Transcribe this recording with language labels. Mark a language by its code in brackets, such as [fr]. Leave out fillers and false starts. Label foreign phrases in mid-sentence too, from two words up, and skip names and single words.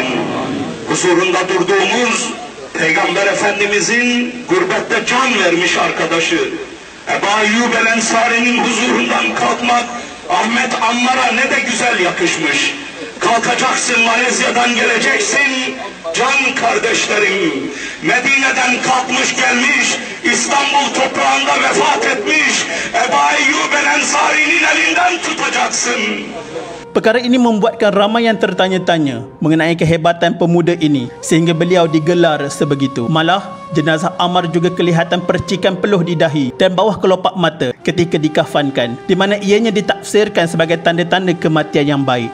[tr] Huzurunda durduğumuz Peygamber Efendimizin gurbette can vermiş arkadaşı Ebu Eyyub el-Ensari'nin huzurundan kalkmak Ahmet Ammar'a ne de güzel yakışmış. Kalkacaksın, Malezya'dan geleceksin can kardeşlerim. Medine'den kalkmış gelmiş, İstanbul toprağında vefat etmiş Ebu Eyyub el-Ensari'nin elinden tutacaksın. [ms] Perkara ini membuatkan ramai yang tertanya-tanya mengenai kehebatan pemuda ini sehingga beliau digelar sebegitu. Malah, jenazah Ammar juga kelihatan percikan peluh di dahi dan bawah kelopak mata ketika dikafankan, di mana ianya ditafsirkan sebagai tanda-tanda kematian yang baik.